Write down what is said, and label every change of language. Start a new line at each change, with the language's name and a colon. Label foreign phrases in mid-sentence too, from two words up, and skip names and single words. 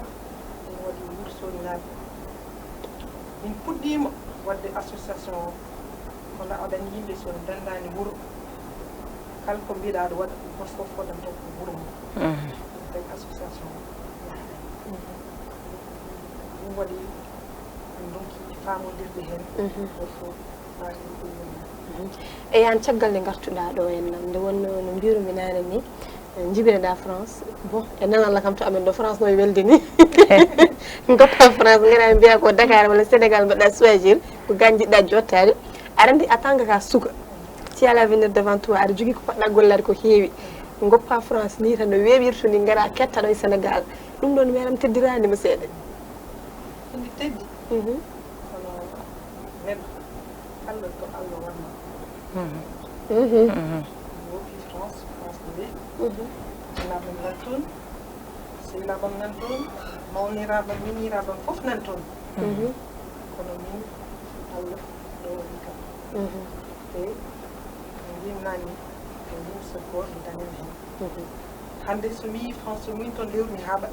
Fula: ene waɗi wursoni naɓe min puɗɗima wadde association o kono aɗani yimɓe so dandani wuuro kala ko mbiɗa aɗa waɗa goto fof waɗanto ko wuuro mum tag association o ɗum waɗi min donki famodirde hen goto fof laati ɗum e yan caggal nde gartuɗa ɗo henna nde wonno no mbirumi nane ni jibineɗa france bon e nanalla kam to amen ɗo france no welde ni goppa france gara mbiya ko dakar walla sénégal mbaɗa choisir ko ganjiɗɗa jottade aɗa andi
French: en tant que
Fula: ka suka
French: si à l'avenir devant toi
Fula: aɗa jogui ko poɗɗa gollade ko heewi goppa france ni tan no weɓirto ni gara ketta ɗo e sénégal ɗum ɗon meɗam teddiranima seeɗa indi teddi kono neɗɗo kala to allah wanma wopi france france ne weeɓi jinaɓam nan toon sehilaɓam nan toon mawniraɓam miniraɓam fof nan toon kono min allah ɗo waɗi kam te no mbimnani ko yim sokor mi dañan hen hande so wi france so min toon lewru mi haaɓat